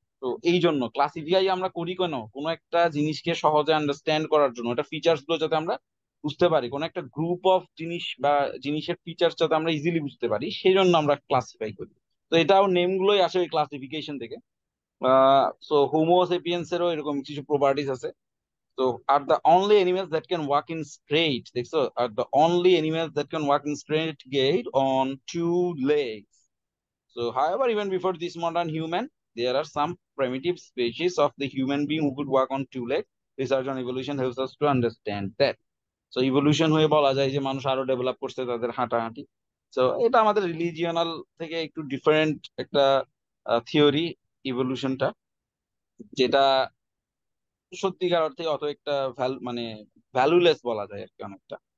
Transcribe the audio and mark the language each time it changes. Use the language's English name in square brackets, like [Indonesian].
[Bangla] তো এই জন্য ক্লাসিফাই আমরা করি কেন, কোনো একটা জিনিসকে সহজে আন্ডারস্ট্যান্ড করার জন্য, এটা ফিচার্স গুলো যাতে আমরা বুঝতে পারি, কোন একটা গ্রুপ অফ জিনিস বা জিনিসের ফিচার যাতে আমরা ইজিলি বুঝতে পারি, সেই জন্য আমরা ক্লাসিফাই করি। তো এটাও নেম গুলোই আসে ওই ক্লাসিফিকেশন থেকে। সো হোমো সেপিয়েন্স এরও এরকম কিছু প্রপার্টিজ আছে। [English] তো are the only animals that can walk in straight, দেখছো, are the only animals that can walk in straight get on two legs. So, however, even before this modern human, there are some primitive species of the human being who could walk on two legs. Research on evolution helps us to understand that. [Bangla] So evolution হয়ে বলা যায় যে মানুষ আরো develop করছে তাদের হাঁটাহাঁটি। তো এটা আমাদের রিলিজিয়নাল থেকে একটু ডিফারেন্ট একটা থিওরি, ইভলিউশনটা, যেটা সত্যিকার অর্থে অত একটা মানে ভ্যালুলেস বলা যায় আর কি অনেকটা।